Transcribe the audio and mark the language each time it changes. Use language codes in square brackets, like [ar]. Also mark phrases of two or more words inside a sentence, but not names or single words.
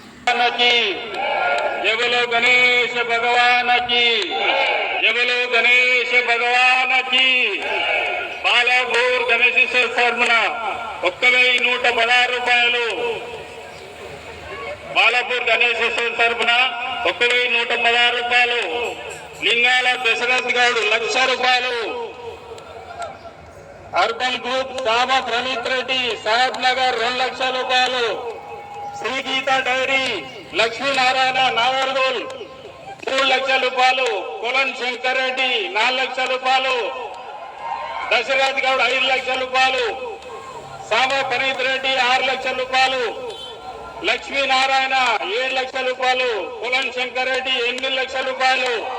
[hi] की जय बोलो गणेश भगवान की जय बोलो गणेश भगवान की [te] బాలాపూర్ గణేశేశ్వర తరఫున 1116 రూపాయలు బాలాపూర్ గణేశేశ్వర తరఫున 1116 రూపాయలు లింగాల దశరథ్ గౌడ్ 1,00,000 రూపాయలు अर्बन ग्रुप दामा प्रणीत रेड्डी साहेब नगर 2,00,000 రూపాయలు శ్రీ గీతా డైరీ లక్ష్మీ నారాయణ నాగర్గోల్ 3,00,000 రూపాయలు కొలన్ శంకర్ రెడ్డి 4,00,000 రూపాయలు దశరథ్ గౌడ్ 5,00,000 రూపాయలు సామా ప్రణీత్ రెడ్డి 6,00,000 రూపాయలు లక్ష్మీ నారాయణ 7,00,000 రూపాయలు కొలన్ శంకర్ రెడ్డి 8,00,000 రూపాయలు